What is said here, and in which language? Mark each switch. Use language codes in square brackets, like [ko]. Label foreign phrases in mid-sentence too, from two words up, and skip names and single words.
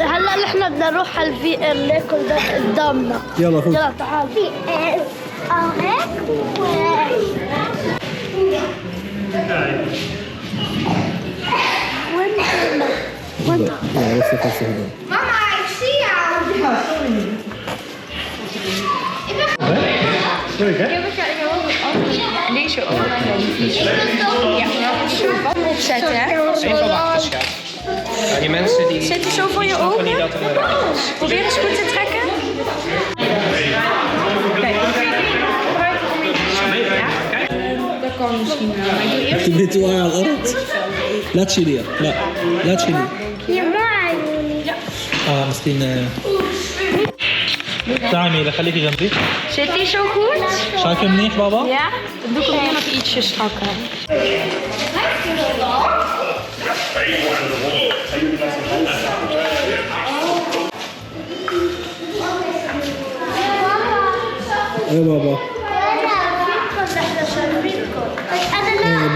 [ar] هلا نحن بدنا نروح على الفي ار ليكو قدامنا. يلا فوت. يلا تعال. في هيك وين ماما عايشين [nl] Deze opzetten. Geen verwachtingsschap. Nou, die mensen die... Zet die zo voor je ogen. Niet dat er Probeer eens goed te trekken. Kijk, dan kun je die gebruiken om je te ja? Dat kan misschien wel. Maar ik doe eerst [ar] تبغي توقعي على الارض؟ لا تشيليها، لا تشيليها. يا مو عيوني. مسكين. تعالي ميلا خليكي جنبي. [nl] Zit die zo goed? [ar] شايفة منيح بابا؟ [nl] Ja? Dan doe ik hem hier nog ietsje strakker. [ar] ايه بابا. انا ايه لا.